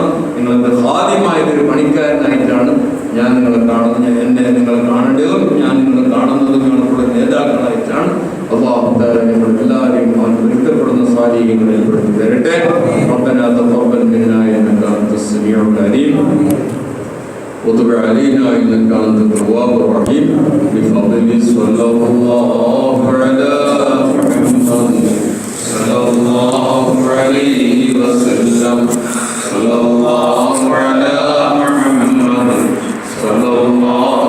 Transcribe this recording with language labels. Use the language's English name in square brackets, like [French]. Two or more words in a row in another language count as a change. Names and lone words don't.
[Malayalam] നിങ്ങളുടെ ഹാദ്യമായൊരു പണിക്കാരനായിട്ടാണ് ഞാൻ നിങ്ങളെ കാണുന്നത്, എന്നെ നിങ്ങൾ കാണേണ്ടതും ഞാൻ നിങ്ങളെ കാണുന്നതും നിങ്ങളുടെ നേതാക്കളായിട്ടാണ്. അല്ലാഹു തആല നിങ്ങൾ എല്ലാവരെയും പൊരുത്തപ്പെടുന്ന സാലിഹ്യങ്ങളിൽ പെടുത്തി തരട്ടെ. [Arabic] ربنا تقبل منا إنك أنت السميع العليم وتب علينا إنك أنت التواب الرحيم بفضل صلى الله على محمد صلى الله عليه وسلم صلى الله على محمد صلى الله